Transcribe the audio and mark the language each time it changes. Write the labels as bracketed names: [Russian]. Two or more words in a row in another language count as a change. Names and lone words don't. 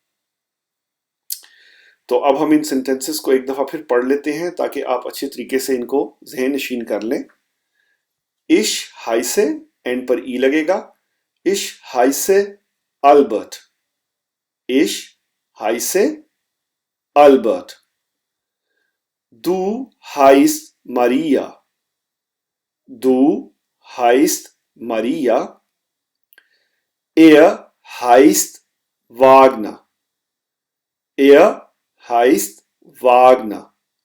[Hindi] तो अब हम इन सेंटेंसेस को एक दफा फिर पढ़ लेते हैं ताकि आप अच्छे तरीके से इनको ज़हन नशीन कर लें। [German] Ich heiße, [Hindi] एंड पर ई लगेगा, [German] Ich heiße Albert, ich heiße Albert, du heißt Maria, du heißt Maria. Er heißt Wagner. Er heißt Wagner.